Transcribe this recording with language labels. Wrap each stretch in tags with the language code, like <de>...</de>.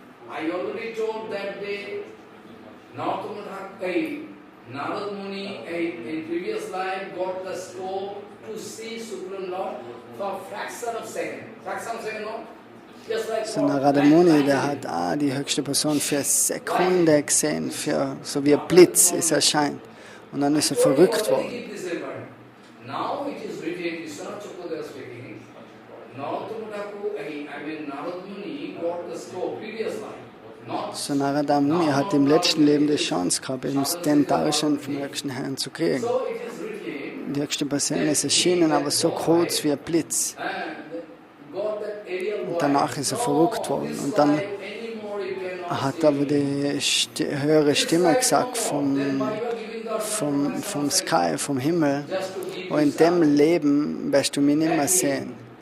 <en>I already told that day, Narad Muni in previous life got the scope to see Supreme Lord for fraction of second. Fraction of second, no?</en> <de>So Narada Muni, der hat die höchste Person für eine Sekunde gesehen, für, so wie ein Blitz ist erscheint. Und dann ist er verrückt worden.</de> <en>Now it is written, Vishwanath Chakravarti speaking, Narad Muni got the scope previous life.</en> <de>So Narada Muni hat im letzten Leben die Chance gehabt, eben den Darshan vom höchsten Herrn zu kriegen. Die höchste Person ist erschienen, aber so kurz wie ein Blitz. Und danach ist er verrückt worden. Und dann hat aber die höhere Stimme gesagt vom Sky, vom Himmel, und in dem Leben wirst du mich nicht mehr sehen.</de>